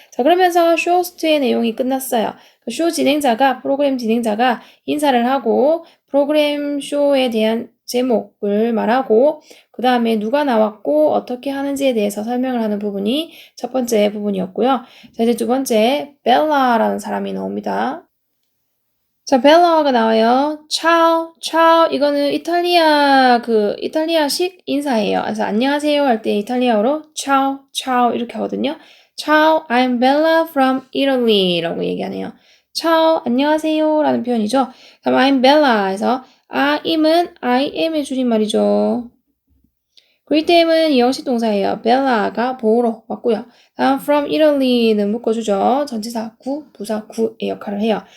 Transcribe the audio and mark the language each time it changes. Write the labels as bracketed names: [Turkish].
[Korean] 자, 그러면서 쇼호스트의 내용이 끝났어요. 쇼 진행자가, 프로그램 진행자가 인사를 하고 프로그램 쇼에 대한 제목을 말하고 그 다음에 누가 나왔고 어떻게 하는지에 대해서 설명을 하는 부분이 첫 번째 부분이었고요. 자, 이제 두 번째 벨라라는 사람이 나옵니다. 자, 벨라가 나와요. 차오, 차오. 이거는 이탈리아식 인사예요. 그래서 안녕하세요 할 때 이탈리아어로 차오, 차오 이렇게 하거든요. [English] 차오, I'm Bella from Italy [Korean] 라고 얘기하네요. 차오, 안녕하세요 라는 표현이죠. 그럼 I'm Bella 해서 I'm은 I am의 줄임말이죠. greet임은 이형식 동사예요. Bella가 보러 왔고요. 다음 from Italy는 묶어주죠. 전치사 구, 부사 구의 역할을 해요.